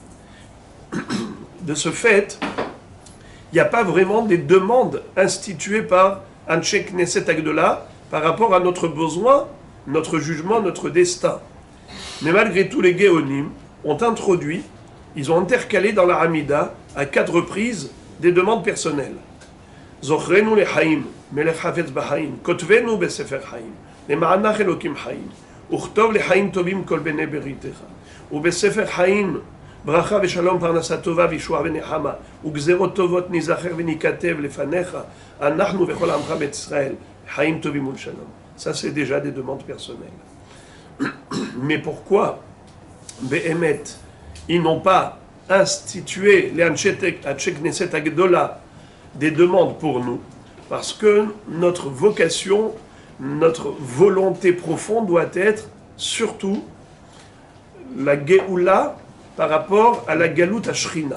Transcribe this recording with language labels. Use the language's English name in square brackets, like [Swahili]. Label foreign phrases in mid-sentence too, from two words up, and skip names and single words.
[French] De ce fait, il n'y a pas vraiment des demandes instituées par Anshe Knesset Agdola par rapport à notre besoin, notre jugement, notre destin. Mais malgré tout, les Géonim ont introduit, ils ont intercalé dans la Hamida à 4 reprises des demandes personnelles. [Hebrew] זוכרנו לחיים, מלך חפץ בחיים, כותבנו בספר חיים, למענך אלוקים חיים, וכתוב לחיים טובים כל בני בריתך, ובספר חיים ברכה ושלום פרנסה טובה וישועה ונחמה, וגזרות טובות ניזכר וניכתב לפניך, אנחנו וכל עמך בית ישראל, חיים טובים ולשלום. [French] Ça c'est déjà des demandes personnelles. Mais pourquoi, Behemet, ils n'ont pas institué les Anshe Knesset Agdola des demandes pour nous? Parce que notre vocation, notre volonté profonde doit être surtout la Géoula par rapport à la [Hebrew] גלות האחרונה.